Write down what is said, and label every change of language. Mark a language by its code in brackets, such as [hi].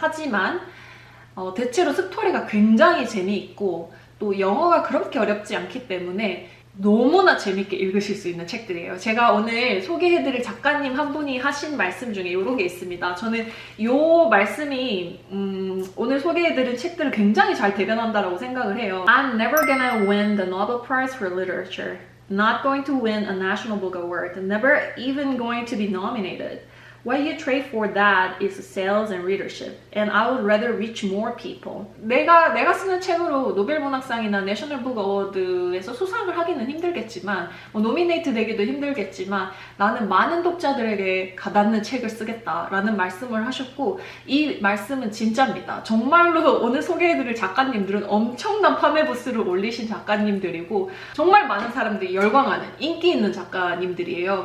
[ko] 하지만 대체로 스토리가 굉장히 재미있고 또 영어가 그렇게 어렵지 않기 때문에 너무나 재밌게 읽으실 수 있는 책들이에요. 제가 오늘 소개해드릴 작가님 한 분이 하신 말씀 중에 이런 게 있습니다. 저는 이 말씀이 오늘 소개해드릴 책들을 굉장히 잘 대변한다고 생각을 해요. [en] I'm never gonna win the Nobel Prize for Literature. Not going to win a National Book Award, never even going to be nominated. What you trade for that is sales and readership, and I would rather reach more people. [ko] 내가 쓰는 책으로 노벨 문학상이나 내셔널 북 어워드에서 수상을 하기는 힘들겠지만, 노미네이트 되기도 힘들겠지만 나는 많은 독자들에게 가닿는 책을 쓰겠다라는 말씀을 하셨고, 이 말씀은 진짜입니다. 정말로 오늘 소개해드릴 작가님들은 엄청난 판매 부수를 올리신 작가님들이고 정말 많은 사람들이 열광하는 인기 있는 작가님들이에요.